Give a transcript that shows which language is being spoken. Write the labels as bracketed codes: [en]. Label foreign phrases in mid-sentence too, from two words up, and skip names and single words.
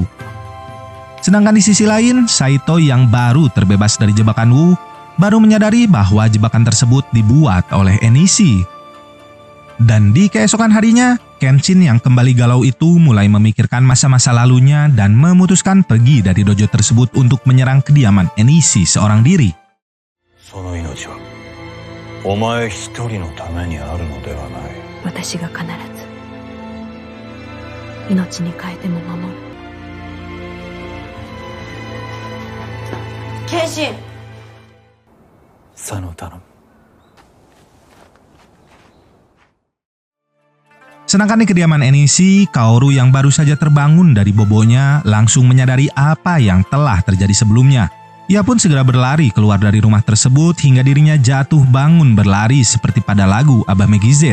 [id] Sedangkan di sisi lain, Saito yang baru terbebas dari jebakan Wu baru menyadari bahwa jebakan tersebut dibuat oleh Enishi. Dan di keesokan harinya, Kenshin yang kembali galau itu mulai memikirkan masa-masa lalunya dan memutuskan pergi dari dojo tersebut untuk menyerang kediaman Enishi seorang diri. [ja] その命はお前一人のためにあるのではない。私が必ず命に変えても守る。謙信。佐野頼む。 [id] Sedangkan di kediaman Enishi, Kaoru yang baru saja terbangun dari bobonya langsung menyadari apa yang telah terjadi sebelumnya. Ia pun segera berlari keluar dari rumah tersebut hingga dirinya jatuh bangun berlari seperti pada lagu Abah Megizet.